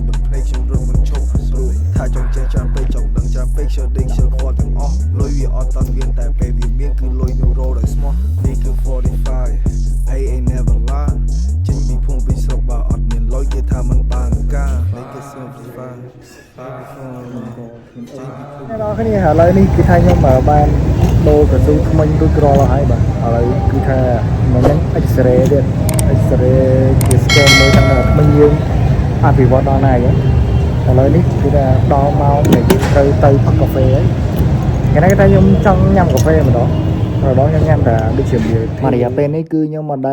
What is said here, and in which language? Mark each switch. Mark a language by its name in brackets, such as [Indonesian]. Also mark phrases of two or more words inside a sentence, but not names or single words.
[Khmer] បិទភ្នែកខ្ញុំរត់មិនឈប់ព្រោះថាចង់ចេះច្រើនពេកចង់ដឹងច្រើនពេកខ្ជិលដេកខ្ជិលខ្វល់ទាំងអស់លុយវាអត់តាន់មានតែពេលវាមានគឺលុយនៅរោដោយស្មោះនេះគឺ45 [English] I ain't never lie [Khmer] ចេញពីភូមិពីស្រុកបើអត់មានលុយគេថាមិនបានការនេះគឺ45 អ្នកនរគ្នាឥឡូវនេះគឺថាខ្ញុំបានដូរកស៊ូថ្មីរួចរាល់ហើយបាទឥឡូវគឺថាមិនហ្នឹង X-ray ទៀត X-ray ជា scan មើលថាថ្មីយើងអភិវឌ្ឍដល់ណាអញ្ចឹងឥឡូវនេះគឺថាដល់ម៉ោងដែលយើងត្រូវទៅផឹកកាហ្វេហើយថ្ងៃនេះគឺថាខ្ញុំចង់ញ៉ាំកាហ្វេម្ដងខ្ញុំញ៉ាំតែដូចជាមួយរយៈពេលនេះគឺខ្ញុំមិនដែល